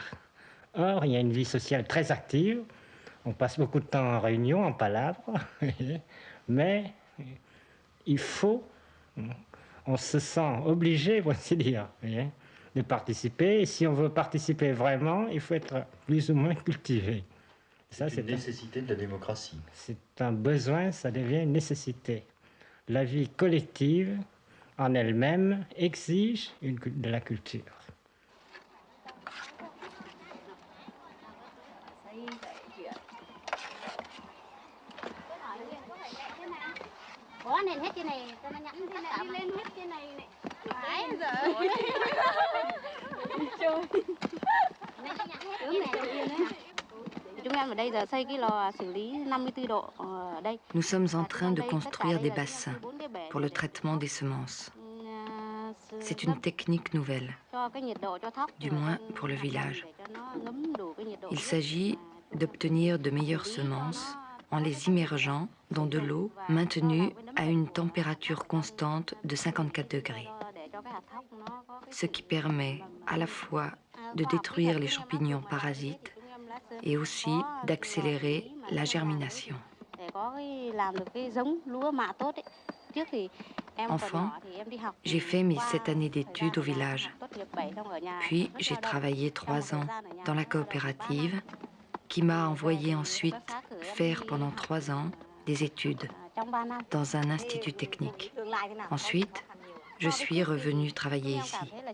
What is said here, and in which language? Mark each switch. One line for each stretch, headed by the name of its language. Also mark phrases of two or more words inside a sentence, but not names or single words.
French: Or, il y a une vie sociale très active. On passe beaucoup de temps en réunion, en palabres, mais il faut, on se sent obligé, pour ainsi dire, de participer. Et si on veut participer vraiment, il faut être plus ou moins cultivé. Ça, c'est une nécessité de la démocratie. C'est un besoin, ça devient une nécessité. La vie collective, en elle-même, exige de la culture.
Vietnamese: Nền hết trên này cho nó nhẵn tất cả đi lên hết trên này này. Đấy giờ. Này nó nhẵn hết trên này. Chúng em ở đây giờ xây cái lò xử lý 54 độ ở đây.
French: Nous sommes en train de construire des bassins pour le traitement des semences. C'est une technique nouvelle, du moins pour le village. Il s'agit d'obtenir de meilleures semences en les immergeant dans de l'eau maintenue à une température constante de 54 degrés, ce qui permet à la fois de détruire les champignons parasites et aussi d'accélérer la germination.
Vietnamese: Để có làm được cái giống lúa mạ tốt ấy. Trước thì
French: Enfant, j'ai fait mes 7 années d'études au village. Puis j'ai travaillé 3 ans dans la coopérative qui m'a envoyé ensuite faire pendant 3 ans des études dans un institut technique. Ensuite, je suis revenue travailler ici.